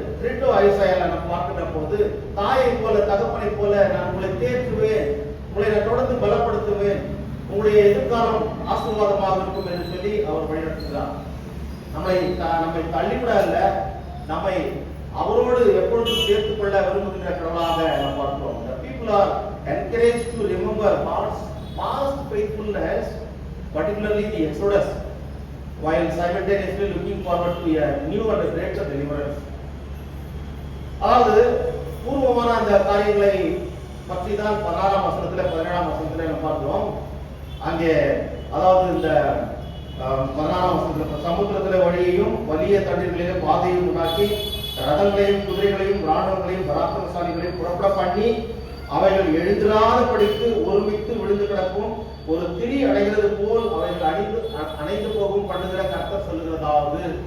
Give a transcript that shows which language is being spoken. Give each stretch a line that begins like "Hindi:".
Tamil: 3 ஐசாயால நாம் பார்க்கின்ற போது, தாயை போல தகப்பனை போல நான் உங்களை தேற்றுவேன், உங்களை நான் தொடர்ந்து பலப்படுத்துவேன், உங்களுடைய எதிர்காலம் ஆசீர்வாதமாக இருக்கும் என்று சொல்லி அவர் வழிநடத்துகிறார். நம்மை தள்ளிவிட அல்ல, நம்மை அவரோடு எப்பொழுதும் சேர்த்துக் கொள்ள விரும்புகின்ற கடவுளாக நாம் பார்க்கிறோம்.
English: The people are encouraged to remember God's past faithfulness, particularly the Exodus, while simultaneously looking forward to a new and greater deliverance.
Tamil: அதாவது பூர்வமான அந்த காரியங்களை பற்றி தான் 16ஆம் வசனத்துல 17ஆம் வசனத்துல நம்ம பார்க்கிறோம். அங்கே அதாவது இந்த 16ஆம் வசனத்துல சமுத்திரத்திலே வழியையும் வலிய தண்ணீர்களிலே பாதையும் உண்டாக்கி ரதங்களையும் குதிரைகளையும் ராணுவங்களையும் பராக்கிரமசாலிகளையும் புறப்பட பண்ணி அவைகள் எழுந்திராதபடிக்கு ஒருமித்து விழுந்து கிடக்கும் ஒரு திரி அடைகிறது போல் அவைகள் அணைந்து போகும் பண்ணுகிற கர்த்தர் சொல்லுகிறதாவது.